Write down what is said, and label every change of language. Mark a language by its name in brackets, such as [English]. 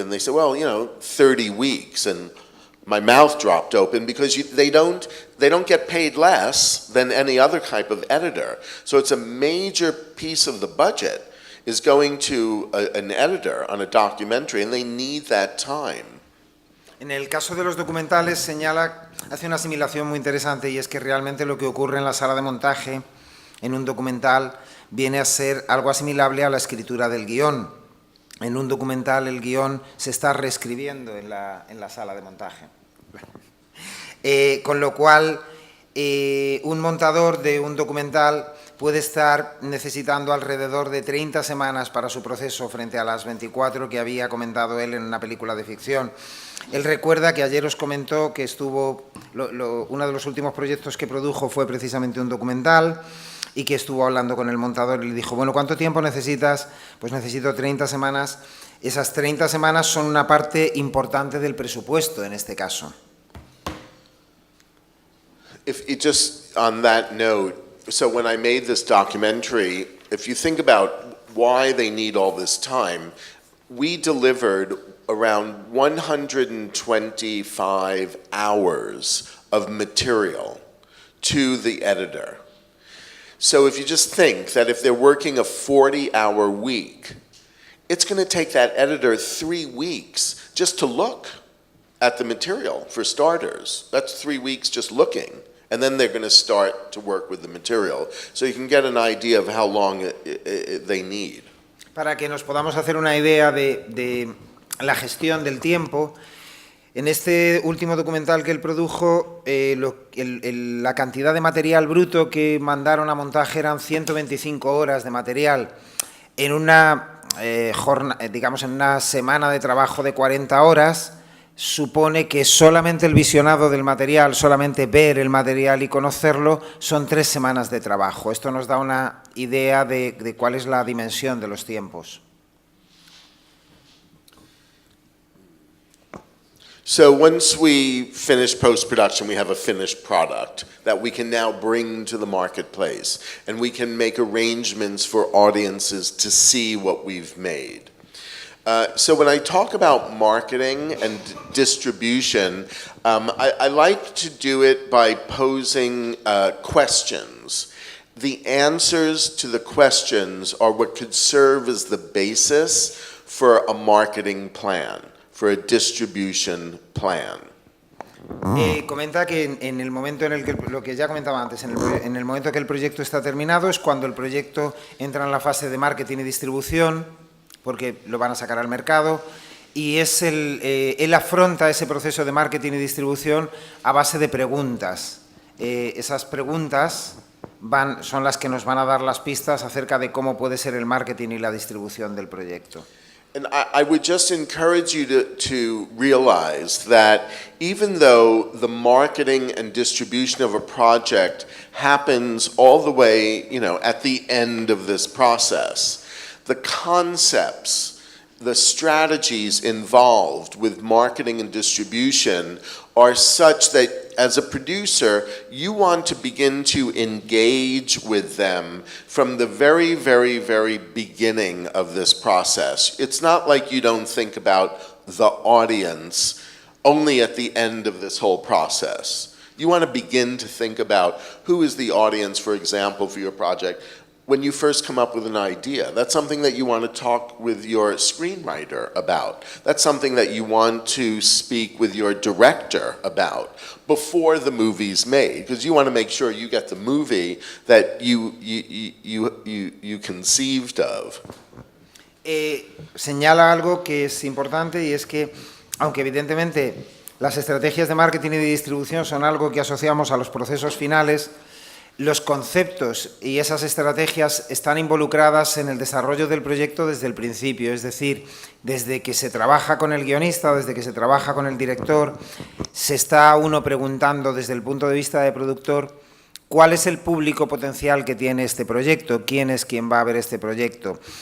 [English] And they said, well, 30 weeks. And my mouth dropped open because they don't get paid less than any other type of editor. So it's a major piece of the budget is going to an editor on a documentary, and they need that time. [Spanish] En el caso de los documentales hace una asimilación muy interesante, y es que realmente lo que ocurre en la sala de montaje en un documental viene a ser algo asimilable a la escritura del guión. En un documental el guión se está reescribiendo en la sala de montaje. Con lo cual, un montador de un documental puede estar necesitando alrededor de 30 semanas para su proceso frente a las 24 que había comentado él en una película de ficción. Él recuerda que ayer os comentó que uno de los últimos proyectos que produjo fue precisamente un documental, y que estuvo hablando con el montador y le dijo, bueno, ¿cuánto tiempo necesitas? Pues necesito 30 semanas. Esas 30 semanas son una parte importante del presupuesto en este caso. [English] Just on that note, so when I made this documentary, if you think about why they need all this time, we delivered around 125 hours of material to the editor. So if you just think that if they're working a 40-hour week, it's going to take that editor 3 weeks just to look at the material, for starters. That's 3 weeks just looking. And then they're going to start to work with the material. So you can get an idea of how long they need. [Spanish] Para que nos podamos hacer una idea de la gestión del tiempo, En este último documental que él produjo, la cantidad de material bruto que mandaron a montaje eran 125 horas de material en una, digamos, en una semana de trabajo de 40 horas. Supone que solamente el visionado del material, solamente ver el material y conocerlo, son 3 semanas de trabajo. Esto nos da una idea de cuál es la dimensión de los tiempos. [English] So once we finish post-production, we have a finished product that we can now bring to the marketplace, and we can make arrangements for audiences to see what we've made. So when I talk about marketing and distribution, I like to do it by posing questions. The answers to the questions are what could serve as the basis for a marketing plan, for a distribution plan. [Spanish] Comenta que en el momento en el que, lo que ya comentaba antes, en el momento que el proyecto está terminado es cuando el proyecto entra en la fase de marketing y distribución, porque lo van a sacar al mercado, y es él afronta ese proceso de marketing y distribución a base de preguntas. Esas preguntas son las que nos van a dar las pistas acerca de cómo puede ser el marketing y la distribución del proyecto. [English] And I would just encourage you to realize that even though the marketing and distribution of a project happens all the way, at the end of this process, the concepts, the strategies involved with marketing and distribution are such that as a producer, you want to begin to engage with them from the very, very, very beginning of this process. It's not like you don't think about the audience only at the end of this whole process. You want to begin to think about who is the audience, for example, for your project. When you first come up with an idea, that's something that you want to talk with your screenwriter about. That's something that you want to speak with your director about before the movie's made, because you want to make sure you get the movie that you conceived of. [Spanish] Señala algo que es importante, y es que, aunque evidentemente las estrategias de marketing y de distribución son algo que asociamos a los procesos finales, los conceptos y esas estrategias están involucradas en el desarrollo del proyecto desde el principio, es decir, desde que se trabaja con el guionista, desde que se trabaja con el director, se está uno preguntando desde el punto de vista de productor cuál es el público potencial que tiene este proyecto, quién es quien va a ver este proyecto.